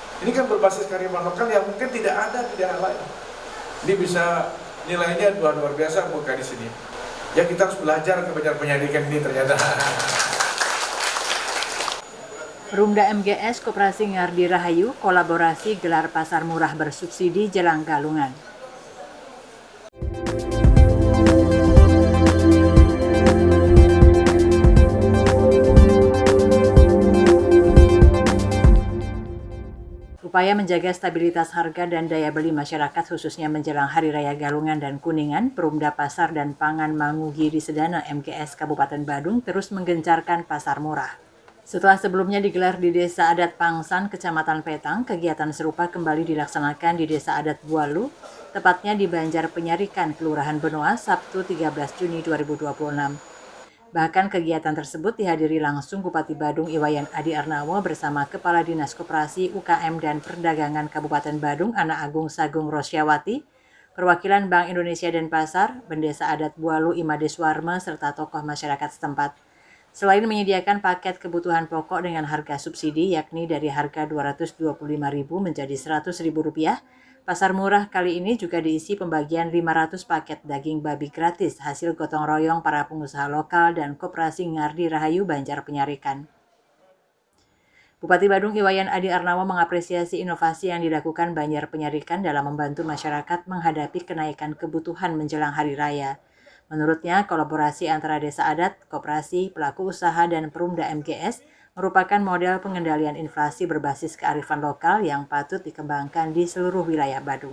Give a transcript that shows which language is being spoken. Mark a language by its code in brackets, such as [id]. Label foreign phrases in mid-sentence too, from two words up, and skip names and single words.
[id] Ini kan berbasis kearifan lokal yang mungkin tidak ada di daerah lain. Ini bisa nilainya luar biasa bukan di sini. Ya kita harus belajar kebanyakan penyelidikan ini ternyata. Perumda MGS Koperasi Ngardi Rahayu kolaborasi gelar pasar murah bersubsidi Jelang Galungan. Upaya menjaga stabilitas harga dan daya beli masyarakat khususnya menjelang Hari Raya Galungan dan Kuningan, Perumda Pasar dan Pangan Mangu Giri Sedana MGS Kabupaten Badung terus menggencarkan pasar murah. Setelah sebelumnya digelar di Desa Adat Pangsan, Kecamatan Petang, kegiatan serupa kembali dilaksanakan di Desa Adat Bualu, tepatnya di Banjar Penyarikan, Kelurahan Benoa, Sabtu 13 Juni 2026. Bahkan kegiatan tersebut dihadiri langsung Bupati Badung Iwayan Adi Arnawo bersama Kepala Dinas Koperasi UKM dan Perdagangan Kabupaten Badung Ana Agung Sagung Rosyawati, perwakilan Bank Indonesia Denpasar, Bendesa Adat Bualu Imadeswarma, serta tokoh masyarakat setempat. Selain menyediakan paket kebutuhan pokok dengan harga subsidi yakni dari harga Rp225.000 menjadi Rp100.000, pasar murah kali ini juga diisi pembagian 500 paket daging babi gratis hasil gotong royong para pengusaha lokal dan Koperasi Ngardi Rahayu Banjar Penyarikan. Bupati Badung Iwayan Adi Arnawo mengapresiasi inovasi yang dilakukan Banjar Penyarikan dalam membantu masyarakat menghadapi kenaikan kebutuhan menjelang Hari Raya. Menurutnya, kolaborasi antara desa adat, koperasi, pelaku usaha, dan Perumda MGS merupakan model pengendalian inflasi berbasis kearifan lokal yang patut dikembangkan di seluruh wilayah Badung.